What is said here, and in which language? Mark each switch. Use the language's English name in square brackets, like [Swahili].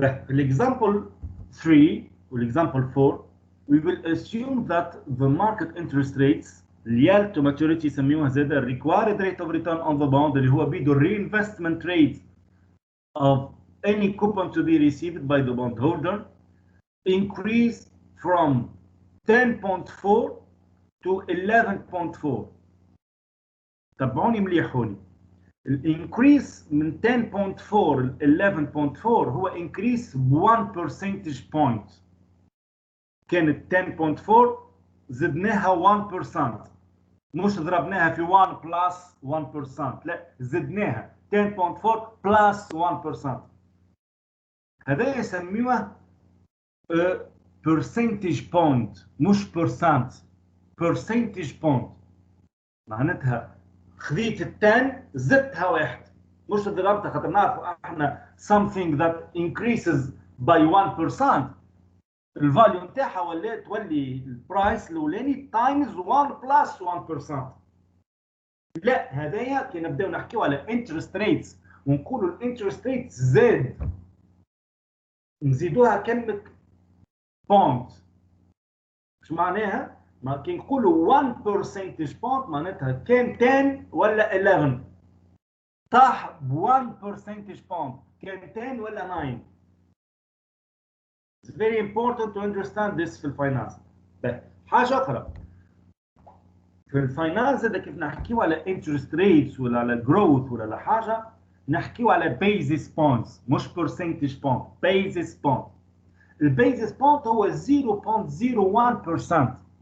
[English] Example 3 والexample 4 we will assume that the market interest rates yield to maturity [Arabic] يسميوها زاده [English] required rate of return on the bond [Arabic] اللي هو بيدو [English] reinvestment rate of any coupon to be received by the bondholder increase from 10.4 to 11.4. [Arabic] تابعوني مليح هوني. الانكريس من 10.4 ل 11.4 هو انكريس ب 1 percentage point. كانت 10.4 زدناها 1%، مش ضربناها في 1 بلس 1%، لا زدناها 10.4 بلس 1%. هذا يسميوه [English] percentage point [Arabic] مش [English] percent. percentage point [Arabic] معناتها خذيت التان زدتها واحد مش ضربتها، خاطر نعرفوا احنا [English] something that increases by 1% [Arabic] الفاليو نتاعها ولا تولي البرايس الاولاني تايمز 1 بلس 1%. لا هذايا كي نبداو نحكيو على انترست ريتس ونقولوا الانترست ريتس زاد نزيدوها كلمة بوند. مش معناها؟ ما كي نقولوا 1 percentage point معناتها كان 10 ولا 11 طاح ب 1 percentage point كان 10 ولا 9. [English] It's very important to understand this [Arabic] في الفاينانس. حاجة أخرى في الفاينانس إذا كيف نحكيو على [English] interest rates [Arabic] ولا على growth ولا على حاجة نحكيو على [English] basis points [Arabic] مش [English] percentage point. [Arabic] basis point. البيزس بوينت هو 0.01%.